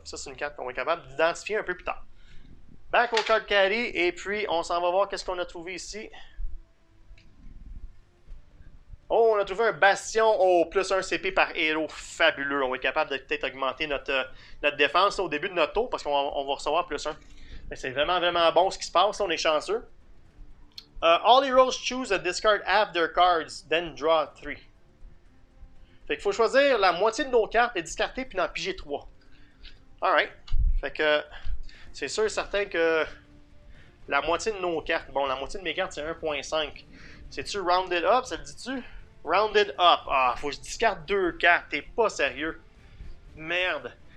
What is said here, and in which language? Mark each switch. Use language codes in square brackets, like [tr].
[fr] Ça c'est une carte qu'on va être capable d'identifier un peu plus tard. Back au card carry et puis on s'en va voir qu'est-ce qu'on a trouvé ici. Oh, on a trouvé un bastion au plus 1 CP par héros. Fabuleux. On va être capable de peut-être augmenter notre défense au début de notre tour parce qu'on va recevoir plus 1. C'est vraiment, vraiment bon ce qui se passe. On est chanceux. [en] All heroes choose a discard half their cards, then draw 3. [fr] Fait qu'il faut choisir la moitié de nos cartes, les discarter puis en piger 3. Alright. Fait que c'est sûr et certain que la moitié de nos cartes, bon, la moitié de mes cartes c'est 1.5. C'est-tu rounded up, ça le dit-tu? [en] Rounded up. [fr] Ah, faut que je discarte 2 cartes. T'es pas sérieux. Merde.